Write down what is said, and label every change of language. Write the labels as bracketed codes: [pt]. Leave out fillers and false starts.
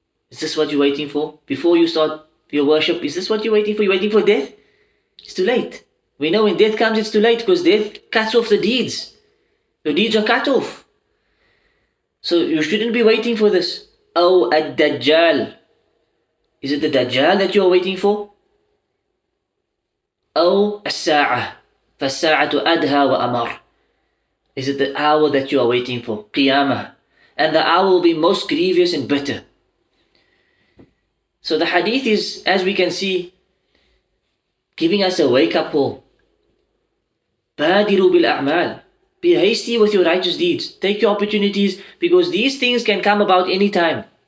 [en] Is this what you're waiting for? Before you start your worship, is this what you're waiting for? You're waiting for death? It's too late. We know when death comes, it's too late, because death cuts off the deeds. Your deeds are cut off. So you shouldn't be waiting for this. [ar] أو الدجال. [en] Is it the Dajjal that you are waiting for? [ar] أو الساعة فالساعة أدهى وأمر. [en] Is it the hour that you are waiting for? Qiyamah. And the hour will be most grievous and bitter. So the hadith is, as we can see, giving us a wake-up call. [ar] بادروا بالأعمال. [en] Be hasty with your righteous deeds. Take your opportunities, because these things can come about any time.